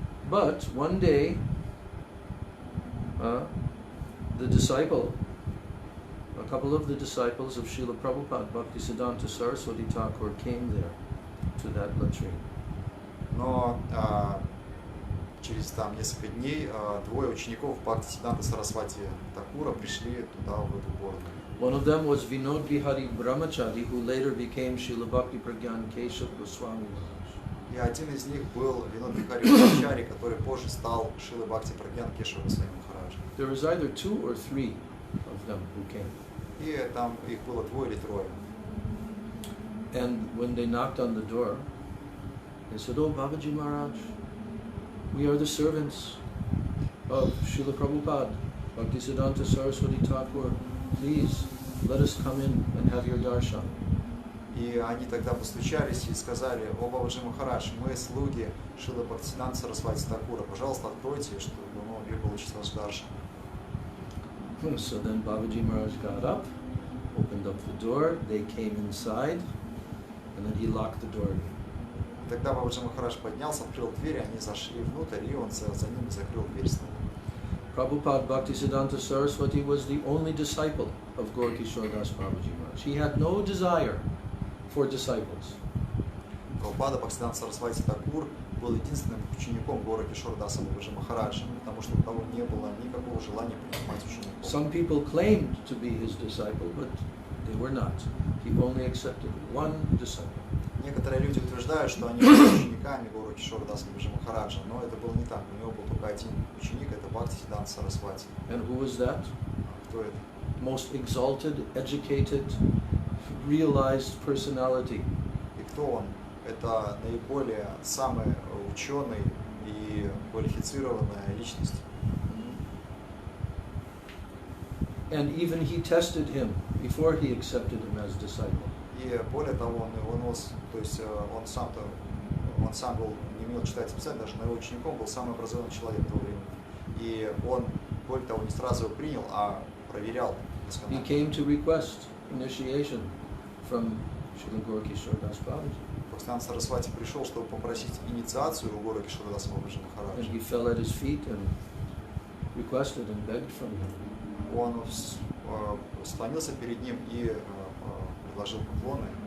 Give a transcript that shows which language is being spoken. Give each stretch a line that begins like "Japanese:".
English: But one day, the disciple, a couple of the disciples of Srila Prabhupada, Bhaktisiddhanta Saraswati Thakur, came there to that latrine.
Russian: Но через там несколько дней двое учеников Бхактисиданта Сарасвати Такура пришли туда, в эту гору.
English: One of them was Vinod Bihari Brahmachari, who later became Srila Bhakti Pragyan Keshav Goswami Maharaj.
Russian: И один из них был Винод Бихари Брахмачари, который позже стал Шрила Бхакти Прагьян Кешава Госвами Махараджа.
English: There was either 2 or 3 of them who came.
Russian: И там их было 2 или 3.
English: And when they knocked on the door, they said, "Oh, Babaji Maharaj, we are the servants of Srila Prabhupada, Bhaktisiddhanta Saraswati Thakur. Please, let us come in and have your darshan."
Russian: И они тогда постучались и сказали: «О, Бабаджи Махарадж, мы слуги Шрилы Бхактисиданта Сарасвати Такура, пожалуйста, откройте, чтобы мы могли получить ваш даршан».
English: So then Babaji Maharaj got up, opened up the door, they came inside, and then he locked the door again.
Russian: Тогда Бабаджи Махарадж поднялся, открыл дверь, они зашли внутрь, и он за ними закрыл дверь снова.
English: Prabhupada Bhaktisiddhanta Saraswati was the only disciple of Gaur Kishore Das Babaji Maharaj. He had no desire for disciples.
Russian: Прабхупада Бхактисиданта Сарасвати Такур был единственным учеником Гора Кишора Даса Бабаджи Махараджа, потому что у того не было никакого желания принимать учеников.
English: Some people claimed to be his disciple, but they were not. He only accepted one disciple.
Russian: Некоторые люди утверждают, что они были учениками Гора Кишора Даса Бабаджи Махараджа, но это было не так. У него был только один ученик, это Бхактисиданта Сарасвати.
English: And who was that?
Russian: Кто это?
English: Most exalted, educated, realized personality.
Russian: И кто он? Это наиболее самый ученый и квалифицированная личность.
English: And even he tested him before he accepted him as disciple.
Russian: И более того, он сам был, не умел читать и писать, даже его учеником был самый образованный человек того времени. И он, более того, не сразу его принял, а проверял досконально.
English: He came to request initiation from Srila Gaur Kishore Das Babaji.
Russian: Бхактисиданта Сарасвати пришел, чтобы попросить инициацию у Гора Кишора Даса Бабаджи
English: And
Russian: Махараджа.
English: he fell at his feet and requested and begged from him.
Russian: Он склонился перед ним и предложил поклоны.